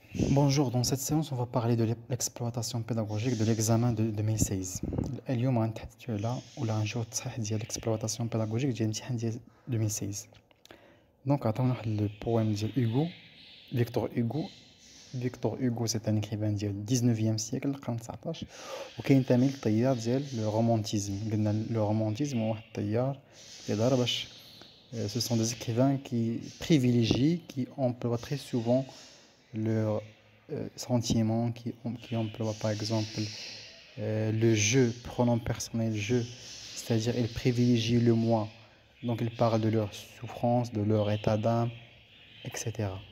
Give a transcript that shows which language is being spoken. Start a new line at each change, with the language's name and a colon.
French: Bonjour, dans cette séance, on va parler de l'exploitation pédagogique de l'examen de 2016.
Arabic: اليوم غنتحدثوا على ولا غنشوفوا التصحيح ديال
French: l'exploitation pédagogique
Arabic: ديال الامتحان ديال 2016. دونك عطاونا واحد البويم ديال هوغو فيكتور هوغو. فيكتور هوغو سي ان écrivain ديال 19e سيكل القرن 19 وكينتمي للتيار ديال لو رومانتيزم. قلنا لو رومانتيزم هو واحد التيار اللي دار باش
French: ce sont des écrivains qui privilégient, qui emploient très souvent leurs sentiments, qui emploient par exemple le jeu, pronom personnel jeu, c'est-à-dire ils privilégient le moi, donc ils parlent de leur souffrance, de leur état d'âme, etc.